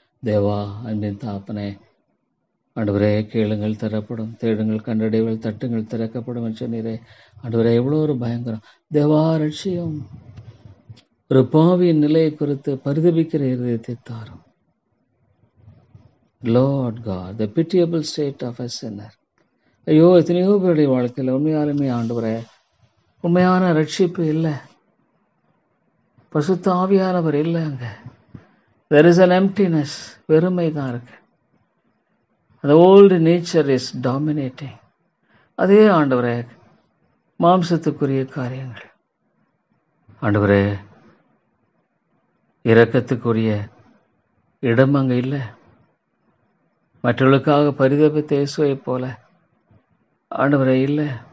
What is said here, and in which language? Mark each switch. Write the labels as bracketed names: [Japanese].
[Tamil] தேவா அன்பின் தாப்பனே, ஆண்டவரே கேளுங்கள் தரப்படும், தேடுங்கள் கண்டடைவுகள், தட்டுங்கள் திறக்கப்படும் என்று சொன்னீரே. ஆண்டவரே, எவ்வளோ ஒரு பயங்கரம். தேவா ரட்சியம். ஒரு பாவியின் நிலையை குறித்து பரிதபிக்கிற இருதயத்தை தாரும். [English] Lord God, the pitiable state of a sinner. [Tamil] ஐயோ, எத்தனையோ பேருடைய வாழ்க்கையில் உண்மையாலுமே ஆண்டவரே உண்மையான ரட்சிப்பு இல்லை, பரிசுத்த ஆவியானவர் இல்லை. அங்க [English] there is an emptiness, [Tamil] வெறுமை தான் இருக்கு. [English] the old nature is dominating. [Tamil] அதே ஆண்டவரே மாம்சத்துக்குரிய காரியங்கள், ஆண்டவரே இரக்கத்துக்குரிய இடம் அங்க இல்லை. மற்றவர்களுக்காக பரிதபித்த இயேசுவை போல ஆண்டவரே இல்லை.